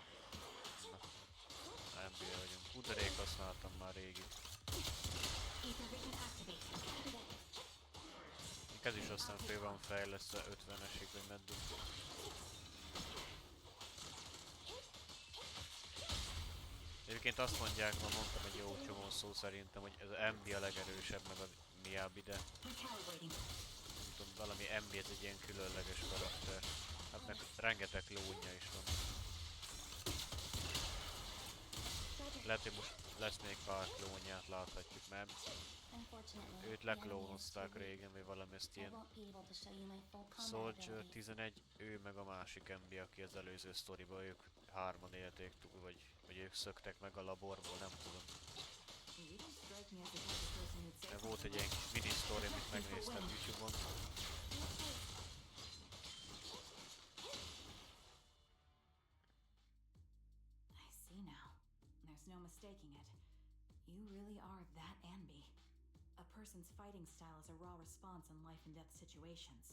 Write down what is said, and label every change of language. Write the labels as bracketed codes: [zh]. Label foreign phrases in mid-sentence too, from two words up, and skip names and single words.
[hu] Nem bírja vagyunk. Hú, de rég használtam már régit. [en] Ether vision activate. [hu] Ez is aztán fél van fejlesztve 50-esig, vagy meddig. Egyébként azt mondják, ma mondtam egy jó csomó szó szerintem, hogy ez a MB a legerősebb, meg a Miyabi, de [en] Recalibrating. [hu] nem tudom, valami MB ez egy ilyen különleges karakter. Hát meg rengeteg klónja is van. Lehet, hogy most lesz még pár klónját, láthatjuk, mert [en] Unfortunately, [hu] őt [en] the enemy is [hu] leklónozták [en] too weak. [hu] régen, vagy valami ezt [en] I [hu] ilyen [en] won't be able to show you my full combat Soldier abilities. 11, [hu] ő meg a másik MB, aki az előző sztoriban, ők hárman élték túl, vagy ők szöktek meg a laborból, nem tudom. [en] You don't strike me as the type of person who'd say [hu] De volt egy [en] something [hu] ilyen [en] like [hu] mini sztori, amit megnéztem YouTube-on. [en] I see now. There's no mistaking it. You really are that Anby. A person's fighting style is a raw response in life and death situations.